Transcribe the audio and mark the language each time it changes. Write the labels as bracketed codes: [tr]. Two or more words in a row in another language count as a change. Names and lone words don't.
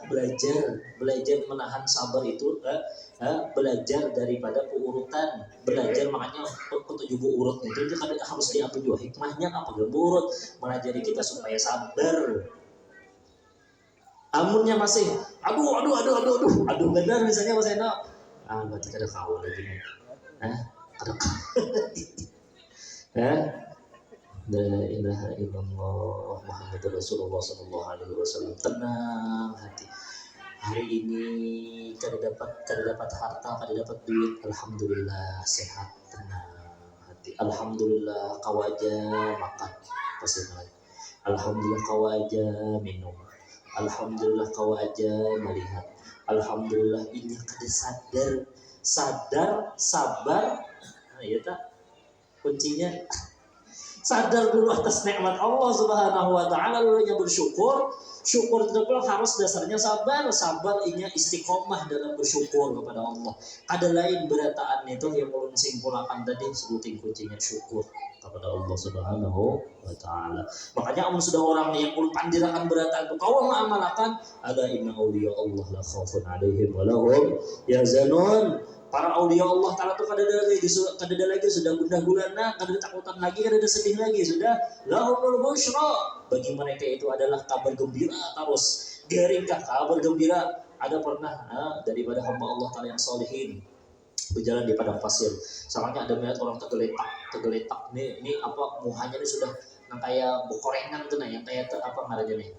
[id] Belajar menahan sabar itu belajar daripada keurutan, belajar makanya ketujuh urut itu kan harus diambil juga hikmahnya apa urut mengajari kita supaya sabar. [bjn] Amunnya masih aduh benar misalnya Mas Eno berarti kada kawal lagi nih kada [ar] لا إله إلا الله محمد رسول الله صلى الله عليه وسلم. [bjn] Tenang hati, hari ini kada dapat harta, kada dapat duit, alhamdulillah sehat, tenang hati, alhamdulillah kawaja makan pasti lagi, alhamdulillah kawaja minum, alhamdulillah kau aja melihat, alhamdulillah ini kada sadar sabar. [id] Nah ya tak kuncinya sadar dulu atas nikmat [ar] الله سبحانه وتعالى, [id] lalu bersyukur. Syukur itu harus dasarnya sabar ini istiqomah dalam bersyukur kepada Allah. [bjn] Ada lain berataan itu yang ulun simpulkan tadi sebutin kuncinya syukur kepada [ar] الله سبحانه وتعالى. [bjn] Makanya amun sudah orang yang ulun pandirakan berataan itu kau mengamalkan ada [ar] إن أولياء الله لا خوف عليهم ولا هم يحزنون. [bjn] Para aulia [ar] الله تعالى [bjn] itu kada ada lagi sudah gundah gulana, kada ada takutan lagi, kada ada sedih lagi, sudah [ar] لهم البشرى. [id] Bagi mereka itu adalah kabar gembira terus. Garingkah kabar gembira? [bjn] Ada pernah daripada hamba [ar] الله تعالى [bjn] yang solihin berjalan di padang pasir. Samanya ada melihat orang tergeletak. Ini apa muhanya ini sudah yang kayak bokorengan tuh yang kayak apa ngarannya nih?